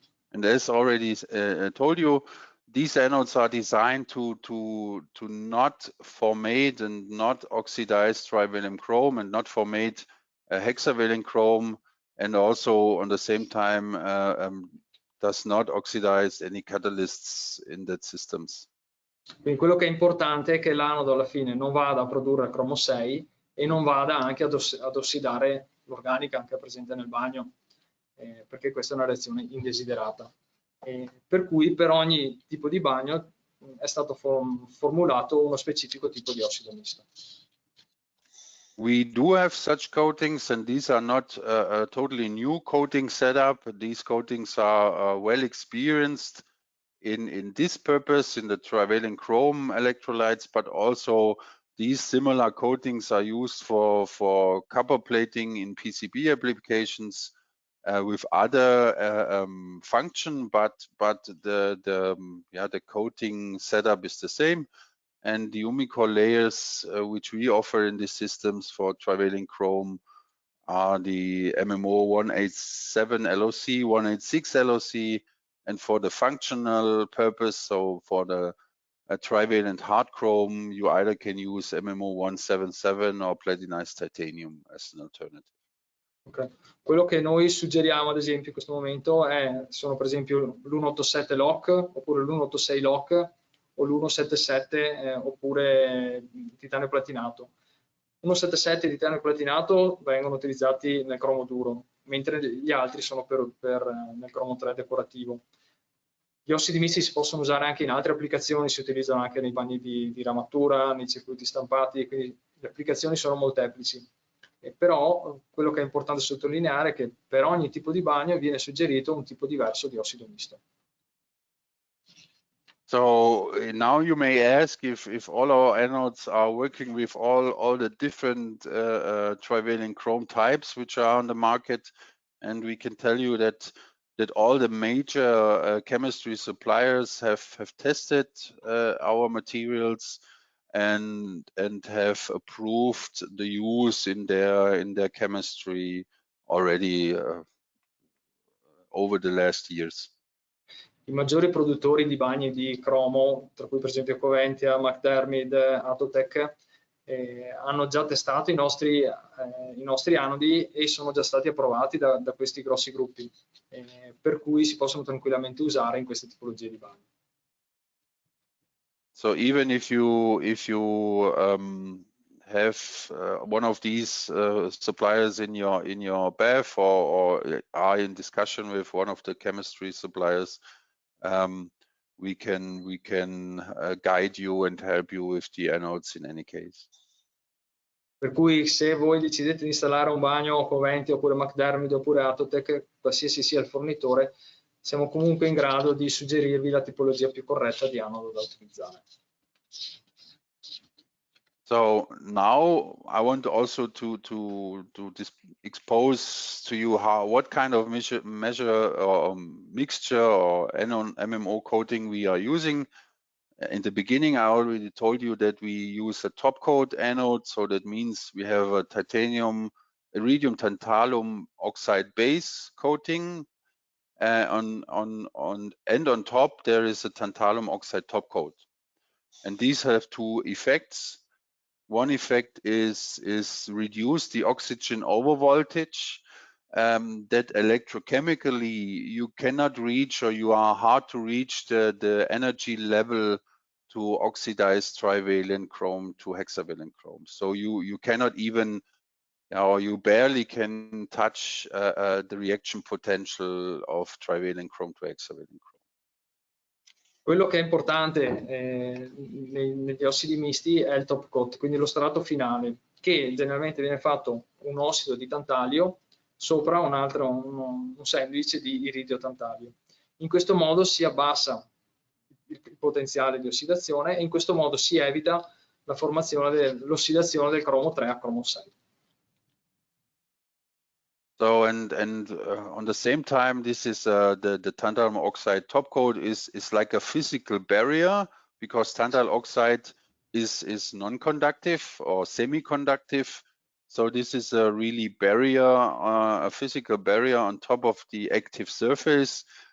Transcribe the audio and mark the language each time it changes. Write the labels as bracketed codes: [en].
[en] And as already told you, these anodes are designed to not formate and not oxidize trivalent chrome and not formate hexavalent chrome, and also on the same time does not oxidize any catalysts in that systems. [it] Quindi quello che è importante è che l'anodo alla fine non vada a produrre cromo 6 e non vada anche ad ossidare l'organica anche presente nel bagno, perché questa è una reazione indesiderata. Per cui per ogni tipo di bagno è stato formulato uno specifico tipo di ossido misto. [en] We do have such coatings, and these are not a totally new coating setup. These coatings are well experienced in this purpose, in the trivalent chrome electrolytes, but also these similar coatings are used for copper plating in PCB applications with other function, but the coating setup is the same. And the Umicore layers which we offer in these systems for trivalent chrome are the MMO 187 LOC, 186 LOC, and for the functional purpose, so for the trivalent hard chrome, you either can use MMO 177 or platinized titanium as an alternative. Okay. [it] Quello che noi suggeriamo ad esempio in questo momento sono per esempio l'187 LOC oppure l'186 LOC o l'177 oppure titanio platinato. 177 e titanio platinato vengono utilizzati nel cromo duro, mentre gli altri sono nel cromo 3 decorativo. Gli ossidi misti si possono usare anche in altre applicazioni, si utilizzano anche nei bagni di ramatura, nei circuiti stampati, quindi le applicazioni sono molteplici. Però quello che è importante sottolineare è che per ogni tipo di bagno viene suggerito un tipo diverso di ossido misto. [en] So now you may ask if all our anodes are working with all the different trivalent chrome types which are on the market, and we can tell you that all the major chemistry suppliers have tested our materials and have approved the use in their chemistry already over the last years. [it] I maggiori produttori di bagni di cromo, tra cui per esempio Coventia, McDermid, Atotech, hanno già testato i nostri anodi e sono già stati approvati da questi grossi gruppi, per cui si possono tranquillamente usare in queste tipologie di bagni. [en] So even if you have one of these suppliers in your bath or are in discussion with one of the chemistry suppliers, we can guide you and help you with the anodes in any case. [it] Per cui se voi decidete di installare un bagno Coventi oppure McDermid oppure Atotech, qualsiasi sia il fornitore, siamo comunque in grado di suggerirvi la tipologia più corretta di anodo da utilizzare. [en] So now I want also to expose to you what kind of measure or mixture or MMO coating we are using. In the beginning, I already told you that we use a top coat anode, so that means we have a iridium tantalum oxide base coating. And on top there is a tantalum oxide top coat, and these have two effects. One effect is reduce the oxygen overvoltage, that electrochemically you cannot reach, or you are hard to reach the energy level to oxidize trivalent chrome to hexavalent chrome. So you cannot even, or you barely can touch the reaction potential of trivalent chrome to hexavalent chrome. [it] Quello che è importante negli ossidi misti è il top coat, quindi lo strato finale, che generalmente viene fatto un ossido di tantalio sopra un sandwich di iridio tantalio. In questo modo si abbassa il potenziale di ossidazione e in questo modo si evita la formazione dell'ossidazione del cromo 3 a cromo 6. [en] So and on the same time, this is the tantalum oxide top coat is like a physical barrier, because tantalum oxide is non-conductive or semi-conductive. So this is a really barrier, a physical barrier on top of the active surface.